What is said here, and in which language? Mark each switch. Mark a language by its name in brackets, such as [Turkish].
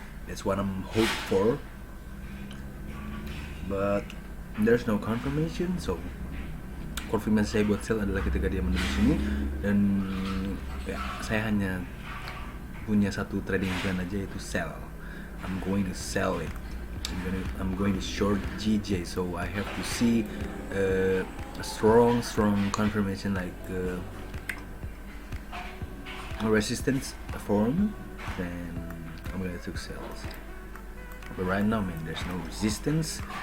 [English] That's what I'm hope for, but there's no confirmation. [Indonesian] So konfirmasi saya buat sell adalah ketika dia menembus ini, dan ya, saya hanya punya satu trading plan aja, yaitu sell. [English] I'm going to sell it. I'm going to short GJ, so I have to see a strong confirmation, like a resistance form, then I'm gonna take sells. But right now, man, there's no resistance.